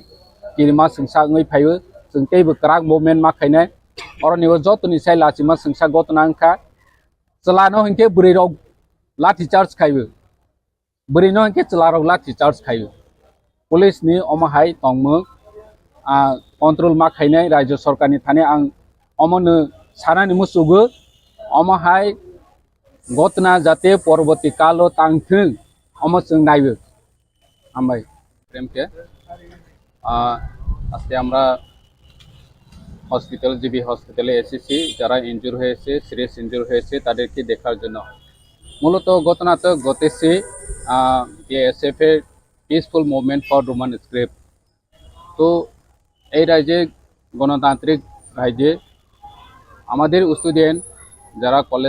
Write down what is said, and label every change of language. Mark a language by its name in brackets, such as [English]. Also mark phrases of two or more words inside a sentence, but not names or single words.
[Kok Borok] किरिमा संसाङै फायो जों तेबो क्राक मुभमेंट माखायनाय अरनिबो जतनि साइ लाचिमा संसा घटना अंखा चलानो हंके बुरैराव लाठी चार्ज खायो बुरैनो हंके चलाराव लाठी चार्ज खायो पुलिसनि अमाहाय तंमो कन्ट्रोल मा खायनाय राज्य सरकारनि थाने आं अमनो सानानि मुसुगो अमहाय घटना जाते परवर्ती कालो तांथों अमसों नायो आमबाय प्रेमके [Bangla] আজকে আমরা হসপিটাল জিবি হসপিটালে এসেছি যারা ইনজুর হয়েছে [English] serious injur [Bangla] হয়েছে তাদেরকে দেখার জন্য মূলত ঘটনাটা ঘটেছে বিএসএফ এর [English] peaceful movement for Roman script [Bangla] তো এই রাজ্যে গণতান্ত্রিক রাজ্যে আমাদের স্টুডেন্ট যারা কলেজ